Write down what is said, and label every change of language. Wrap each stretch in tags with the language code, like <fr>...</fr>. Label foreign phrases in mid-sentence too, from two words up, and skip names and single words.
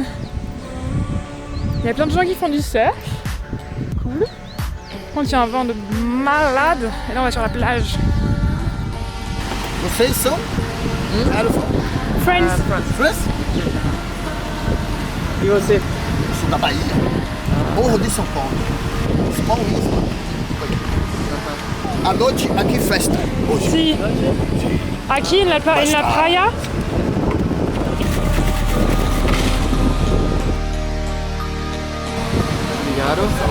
<fr>Il y a plein de gens qui font du surf. Cool. On tient un vent de malade. Et là on va sur la plage.</fr> <pt>Vocês são? Friends. França? E você? Sou da Bahia. Morro de São Paulo. São Paulista. À noite, aqui festa. Hoje.</pt> <es>Si. Aquí en la playa.</es> <pt>Obrigado.</pt>